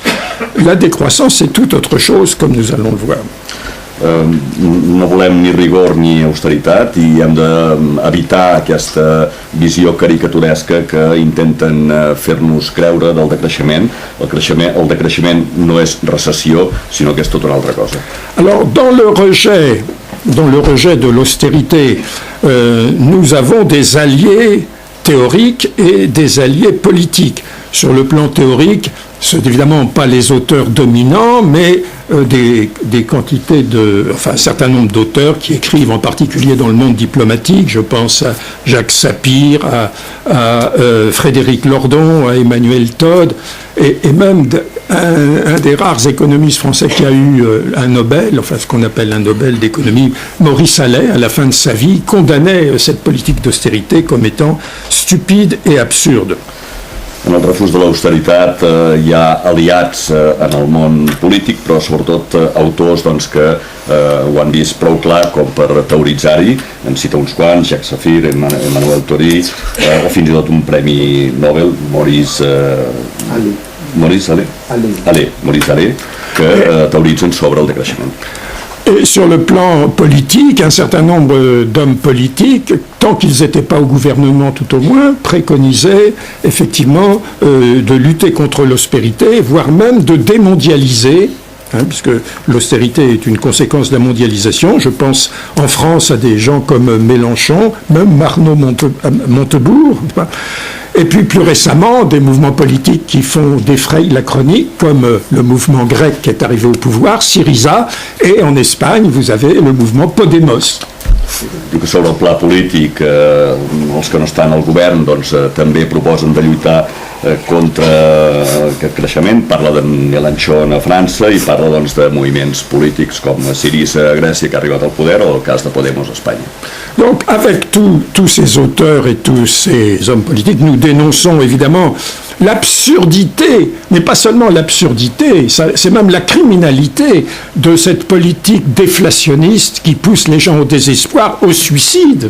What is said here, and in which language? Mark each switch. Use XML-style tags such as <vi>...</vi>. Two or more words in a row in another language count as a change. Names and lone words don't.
<fr>La décroissance, c'est tout autre chose, comme nous allons le voir.</fr> <ca>No volem ni rigor ni austeritat i hem d'evitar aquesta visió caricaturesca que intenten fer-nos creure del decreixement. El decreixement no és recessió, sinó que és tota una altra cosa.</ca> <fr>Alors, dans le rejet de l'austérité, nous avons des alliés théoriques et des alliés politiques. Sur le plan théorique, ce n'est évidemment pas les auteurs dominants, mais des quantités un certain nombre d'auteurs qui écrivent en particulier dans le monde diplomatique. Je pense à Jacques Sapir, à Frédéric Lordon, à Emmanuel Todd, et même un des rares économistes français qui a eu un Nobel, enfin ce qu'on appelle un Nobel d'économie, Maurice Allais, à la fin de sa vie, condamnait cette politique d'austérité comme étant stupide et absurde.</fr> <ca>En el refús de l'austeritat hi ha aliats en el món polític, però sobretot autors doncs, que ho han vist prou clar com per teoritzar-hi. En cita uns quants, Jacques Sapir, Emmanuel Todd, o fins i tot un premi Nobel, Maurice Allais, que teoritzen sobre el decreixement.</ca> <fr>Et sur le plan politique, un certain nombre d'hommes politiques, tant qu'ils n'étaient pas au gouvernement tout au moins, préconisaient effectivement de lutter contre l'austérité, voire même de démondialiser, puisque l'austérité est une conséquence de la mondialisation. Je pense en France à des gens comme Mélenchon, même Arnaud Montebourg, et puis plus récemment des mouvements politiques qui défrayent la chronique, comme le mouvement grec qui est arrivé au pouvoir, Syriza, et en Espagne vous avez le mouvement Podemos.</fr> <ca>Diu que sobre el pla polític els que no estan al govern doncs, també proposen de lluitar contra aquest creixement. Parla de Mélenchon a França i parla doncs, de moviments polítics com Syriza a Grècia, que ha arribat al poder, o el cas de Podemos a Espanya.</ca> <fr>Donc avec tous ces auteurs et tous ces hommes politiques, nous dénonçons évidemment l'absurdité, mais pas seulement l'absurdité, c'est même la criminalité de cette politique déflationniste qui pousse les gens au désespoir, au suicide.</fr>